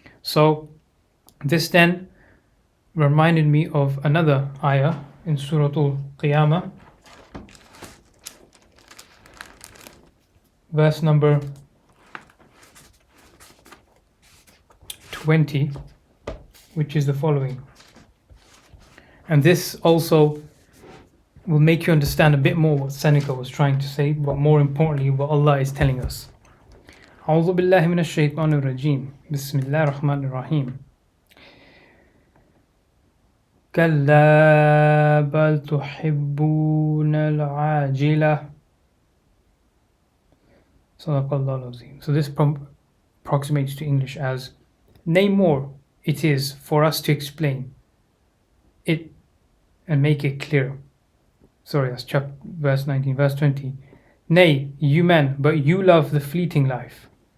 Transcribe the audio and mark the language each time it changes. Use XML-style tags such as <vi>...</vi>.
<en>So this then reminded me of another ayah in Surah Qiyamah, verse number 20, which is the following. And this also will make you understand a bit more what Seneca was trying to say, but more importantly what Allah is telling us.</en> <ar>أعوذ بالله من الشيطان الرجيم بسم الله الرحمن الرحيم كلا بل تحبون العاجلة صدق الله العظيم.</ar> <en>So this approximates to English as, nay more, it is for us to explain it and make it clear. Sorry, that's verse 19. Verse 20. Nay, you men, but you love the fleeting life.</en>